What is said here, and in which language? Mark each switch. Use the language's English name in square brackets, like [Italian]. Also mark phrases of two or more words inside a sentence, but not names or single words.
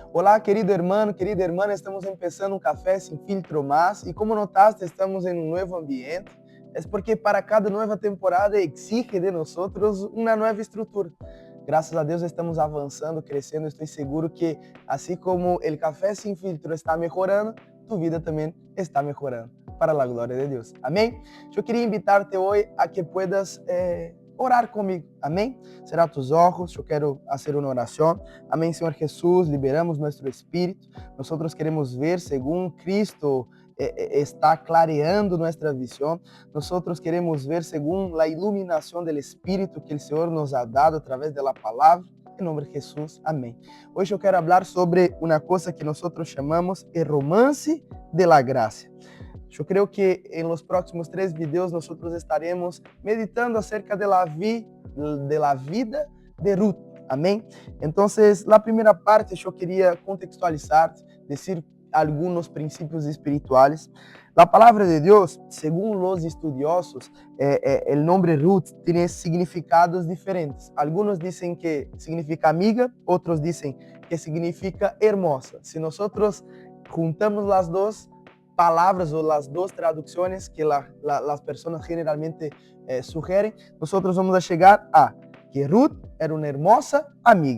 [Portuguese] Olá, [Spanish] querido hermano, querida hermana, estamos empezando un café sin filtro más y como notaste, estamos en un nuevo ambiente. Es porque para cada nueva temporada exige de nosotros una nueva estructura. [Portuguese] Graças a Deus estamos avançando, crescendo. Estou seguro que, assim como o café sem filtro está melhorando, tu vida também está melhorando, para a glória de Deus. Amém? Eu queria invitar-te hoje [Spanish] a que puedas [Portuguese] orar comigo. Amém? [Spanish] Cerrar tus ojos, [Portuguese] eu quero fazer uma oração. Amém, Senhor Jesus, liberamos nosso espírito. Nós queremos ver segundo Cristo está clareando [Spanish] nuestra visión. Nosotros queremos ver según la iluminación del Espíritu que el Señor nos ha dado a través de la palabra. [Portuguese] Em nome de Jesus, amém. Hoje eu quero falar sobre uma coisa que nós chamamos de romance [Spanish] de la gracia. [Portuguese] Eu creio que em [Spanish] los próximos 3 vídeos [Portuguese] nós estaremos meditando [Spanish] acerca de la vida de Ruth. [Portuguese] Amém? Então, a primeira parte eu queria contextualizar, dizer [Spanish] algunos principios espirituales. La palabra de Dios, según los estudiosos, el nombre Ruth tiene significados diferentes. Algunos dicen que significa amiga, otros dicen que significa hermosa. Si nosotros juntamos las dos palabras o las dos traducciones que las personas generalmente sugieren, nosotros vamos a llegar a que Ruth era una hermosa amiga.